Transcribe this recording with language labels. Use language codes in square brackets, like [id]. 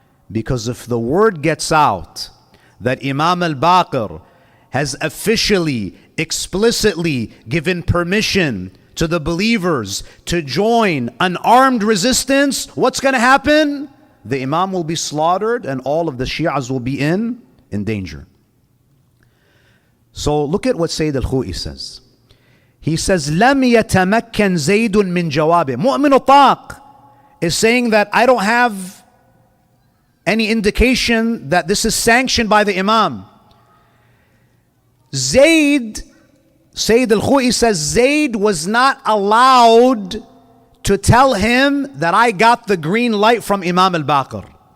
[en] Because if the word gets out that Imam al-Baqir has officially, explicitly given permission to the believers to join an armed resistance, what's going to happen? The Imam will be slaughtered and all of the Shi'as will be in danger. So look at what Sayyid al-Khu'i says. He says, [ar] لَمْ يَتَمَكَّنْ زَيْدٌ مِّن جَوَابِهِ. [en] Mu'min al-Taq is saying that I don't have any indication that this is sanctioned by the Imam. Sayyid al-Khu'i says, Zayd was not allowed to tell him that I got the green light from Imam al-Baqir.